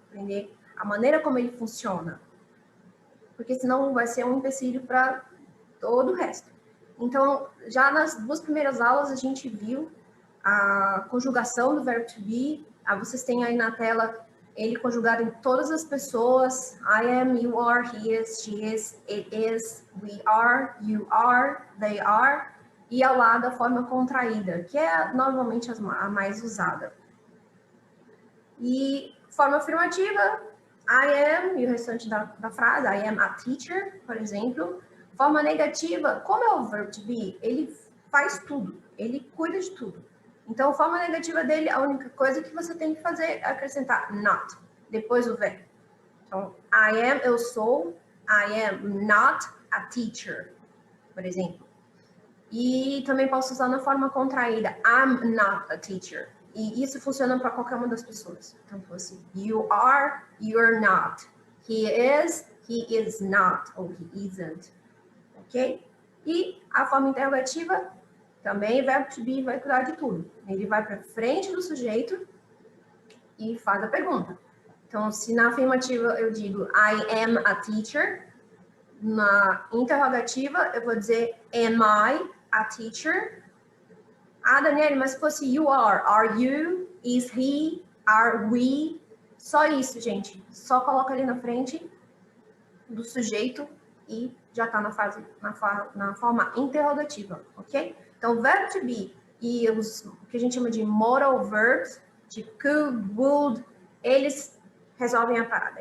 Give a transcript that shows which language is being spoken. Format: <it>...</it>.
<pt>Aprender a maneira como ele funciona. Porque senão vai ser um empecilho para todo o resto. Então, já nas duas primeiras aulas a gente viu a conjugação do verbo to be. Vocês têm aí na tela ele conjugado em todas as pessoas.</pt> <en>I am, you are, he is, she is, it is, we are, you are, they are.</en> <pt>E ao lado a forma contraída, que é normalmente a mais usada. E forma afirmativa,</pt> <en>I am,</en> <pt>e o restante da frase,</pt> <en>I am a teacher,</en> <pt>por exemplo. Forma negativa, como é o verbo to be, ele faz tudo, ele cuida de tudo. Então, a forma negativa dele, a única coisa que você tem que fazer é acrescentar not, depois do verbo. Então,</pt> <en>I am,</en> <pt>eu sou,</pt> <en>I am not a teacher,</en> <pt>por exemplo. E também posso usar na forma contraída,</pt> <en>I'm not a teacher.</en> <pt>E isso funciona para qualquer uma das pessoas. Então, assim,</pt> <en>you are, you're not. He is not, ou he isn't. Ok?</en> <pt>E a forma interrogativa, também verbo to be vai cuidar de tudo. Ele vai para frente do sujeito e faz a pergunta. Então, se na afirmativa eu digo</pt> <en>I am a teacher,</en> <pt>na interrogativa eu vou dizer</pt> <en>am I a teacher?</en> <pt>Ah, Daniele, mas se fosse</pt> <en>you are you, is he, are we?</en> <pt>Só isso, gente. Só coloca ali na frente do sujeito e já está na forma interrogativa, ok? Então, verbo to be e o que a gente chama de modal verbs, de could, would, eles resolvem a parada.</pt>